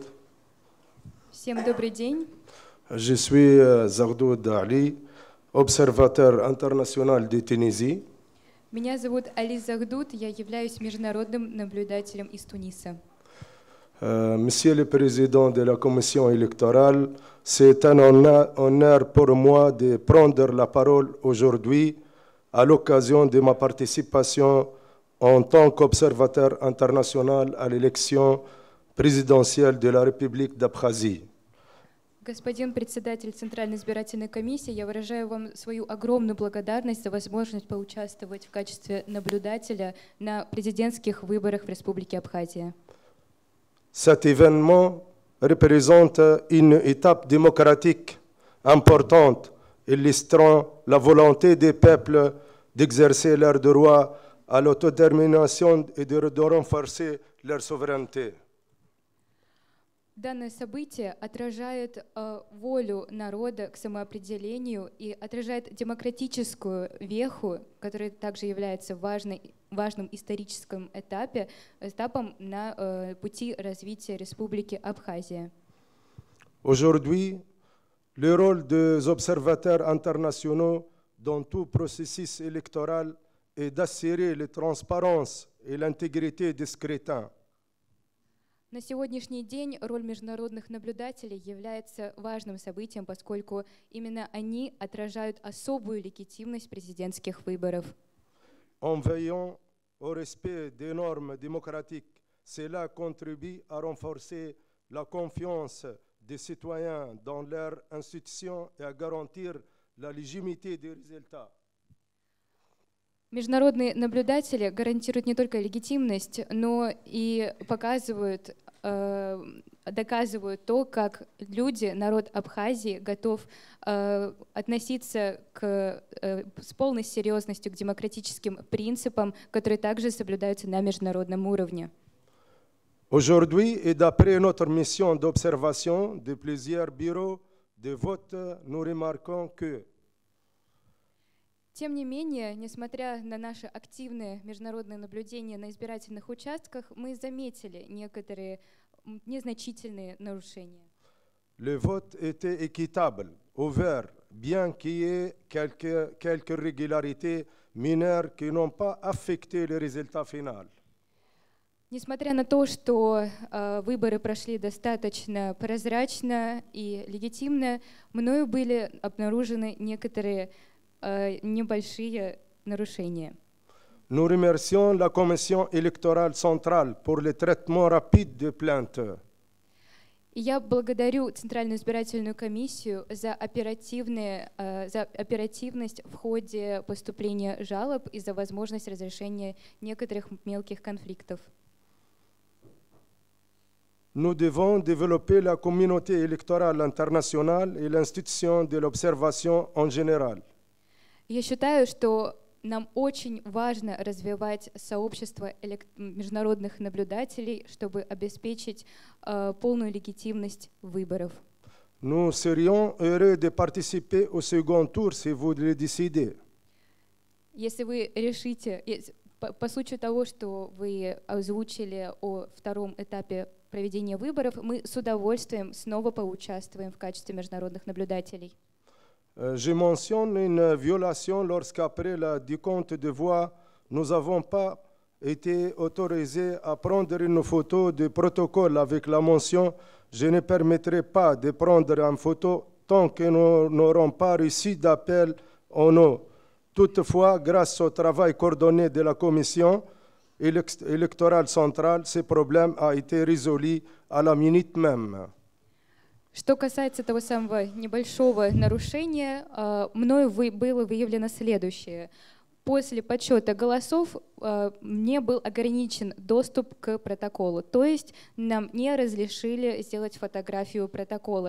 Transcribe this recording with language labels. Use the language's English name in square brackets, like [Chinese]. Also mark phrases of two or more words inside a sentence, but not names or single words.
[Russian] Всем добрый день. [French] Je suis Zaghdoud Ali, observateur international de Tunisie. [Russian] Меня зовут Али Захдуд, я являюсь международным наблюдателем из Туниса. [French] Monsieur le Président de la Commission électorale, c'est un honneur pour moi de prendre la parole aujourd'hui à l'occasion de ma participation en tant qu'observateur international à l'élection présidentielle de la République d'Abkhazie. [Russian] Господин председатель Центральной избирательной комиссии, я выражаю вам свою огромную благодарность за возможность поучаствовать в качестве наблюдателя на президентских выборах в Республике Абхазия. [French] Cet événement représente une étape démocratique importante, illustrant la volonté des peuples d'exercer leur droit à l'autodétermination et de renforcer leur souveraineté. [Russian] Данное событие отражает волю народа к самоопределению и отражает демократическую веху, которая также является важным историческим этапом на пути развития Республики Абхазия. [French] Aujourd'hui, le rôle des observateurs internationaux dans tout processus électoral est d'assurer la transparence et l'intégrité des scrutins. [Russian] На сегодняшний день роль международных наблюдателей является важным событием, поскольку именно они отражают особую легитимность президентских выборов. [French] En veillant au respect des normes démocratiques, cela contribue à renforcer la confiance des citoyens dans leurs institutions et à garantir la légitimité des résultats. [Russian] Международные наблюдатели гарантируют не только легитимность, но и доказывают то, как люди, народ Абхазии, готов относиться с полной серьезностью к демократическим принципам, которые также соблюдаются на международном уровне. [French] Aujourd'hui, et d'après notre mission d'observation de plusieurs bureaux de vote, nous remarquons que [Russian] Тем не менее, несмотря на наши активные международные наблюдения на избирательных участках, мы заметили некоторые незначительные нарушения. [French] le vote était équitable, ouvert, bien qu'il y ait quelques irrégularités mineures qui n'ont pas affecté le résultat final. [Russian] Несмотря на то, что выборы прошли достаточно прозрачно и легитимно, мною были обнаружены некоторые небольшие нарушения. [French] Nous remercions la Commission électorale centrale pour le traitement rapide des plaintes. [Russian] И я благодарю Центральную избирательную комиссию за оперативность в ходе поступления жалоб и за возможность разрешения некоторых мелких конфликтов. [French] Nous devons développer la communauté électorale internationale et l'institution de l'observation en général. [Russian] Я считаю, что нам очень важно развивать сообщество международных наблюдателей, чтобы обеспечить полную легитимность выборов. [French] Nous serions heureux de participer au second tour si vous le décidez. [Russian] Если вы решите, по случаю того, что вы озвучили о втором этапе проведения выборов, мы с удовольствием снова поучаствуем в качестве международных наблюдателей. [French] Je mentionne une violation lorsqu'après la décompte de voix, nous n'avons pas été autorisés à prendre une photo de protocole avec la mention « Je ne permettrai pas de prendre une photo tant que nous n'aurons pas reçu d'appel au nom ». Toutefois, grâce au travail coordonné de la Commission électorale centrale, ce problème a été résolu à la minute même. [Russian] Что касается того самого небольшого нарушения, мною было выявлено следующее. После подсчета голосов мне был ограничен доступ к протоколу, то есть нам не разрешили сделать фотографию протокола.